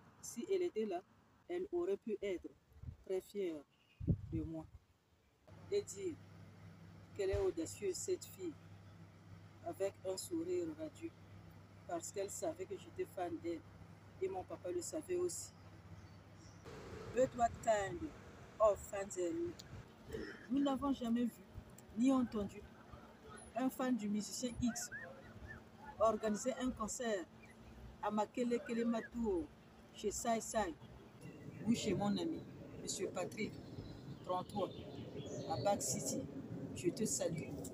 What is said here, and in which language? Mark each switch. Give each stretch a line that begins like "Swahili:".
French: Si elle était là, elle aurait pu être très fière de moi et dire qu'elle est audacieuse cette fille, avec un sourire radieux, parce qu'elle savait que j'étais fan d'elle et mon papa le savait aussi.
English: But what kind of fans are you?
French: Nous n'avons jamais vu ni entendu un fan du musicien X organiser un concert à Makele Kelematour chez Sai Sai ou chez mon ami, M. Patrick, 33, à Back City. Je te salue.